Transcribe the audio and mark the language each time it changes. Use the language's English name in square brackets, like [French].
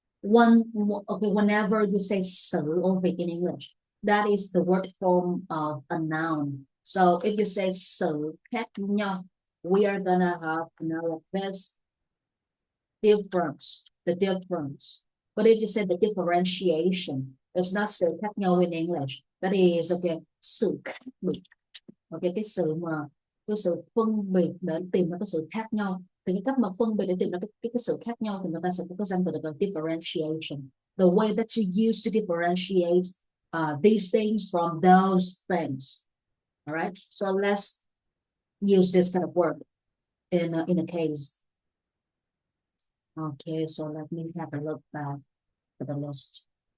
[English] Okay, whenever you say sự or việc in English, that is the word form of a noun. So if you say [Vietnamese] sự khác nhau, [English] we are gonna have now this difference, the difference. But if you say the differentiation, it's not [Vietnamese] sự khác nhau [English] in English. That is okay, [Vietnamese] sự khác biệt. Okay, cái sự phân biệt để tìm ra cái sự khác nhau. Thì cái cách mà phân biệt để tìm ra cái sự khác nhau thì người ta sẽ có cái danh từ là differentiation. [English] The way that you use to differentiate these things from those things. All right, so let's use this kind of word in a case. Okay, so let me have a look back at the list.